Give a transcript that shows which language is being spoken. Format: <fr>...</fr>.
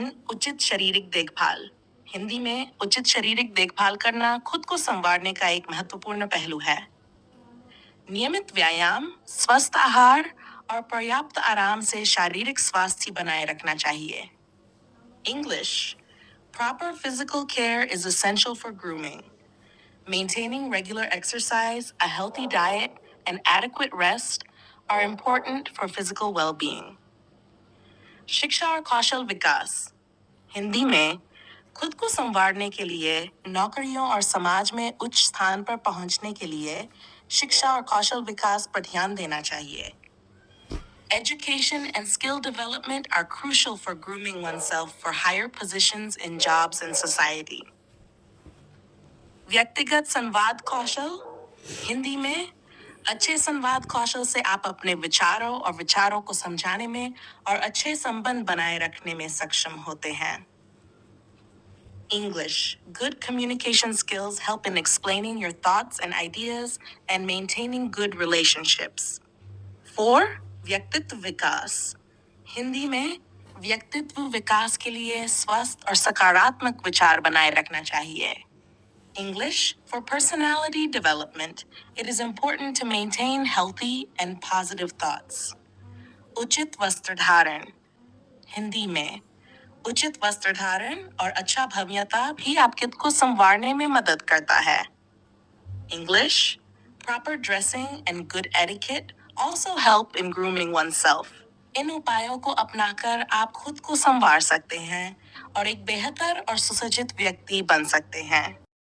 <hi>उचित शारीरिक देखभाल। हिंदी में उचित शारीरिक देखभाल करना खुद को संवारने का एक महत्वपूर्ण पहलू है। नियमित व्यायाम, स्वस्थ आहार और पर्याप्त आराम से शारीरिक स्वास्थ्य बनाए रखना चाहिए।</hi> <en>English. Proper physical care is essential for grooming. Maintaining regular exercise, a healthy diet, and adequate rest are important for physical well-being.</en> <hi>शिक्षा और कौशल विकास। हिंदी में खुद को संवारने के लिए, नौकरियों और समाज में उच्च स्थान पर पहुंचने के लिए शिक्षा और कौशल विकास पर ध्यान देना चाहिए।</hi> <en>Education and skill development are crucial for grooming oneself for higher positions in jobs and society.</en> <hi>व्यक्तिगत संवाद कौशल। हिंदी में अच्छे संवाद कौशल से आप अपने विचारों और विचारों को समझाने में और अच्छे संबंध बनाए रखने में सक्षम होते हैं।</hi> <en>English. Good communication skills help in explaining your thoughts and ideas and maintaining good relationships.</en> <hi>4. व्यक्तित्व विकास। हिंदी में व्यक्तित्व विकास के लिए स्वस्थ और सकारात्मक विचार बनाए रखना चाहिए।</hi> <en>English. For personality development, it is important to maintain healthy and positive thoughts.</en> <hi>उचित वस्त्र धारण। हिंदी में उचित वस्त्र धारण और अच्छा भव्यता भी आपके खुद को संवारने में मदद करता है।</hi> <en>English. Proper dressing and good etiquette also help in grooming oneself.</en> <hi>इन उपायों को अपनाकर आप खुद को संवार सकते हैं और एक बेहतर और सुसज्जित व्यक्ति बन सकते हैं।</hi>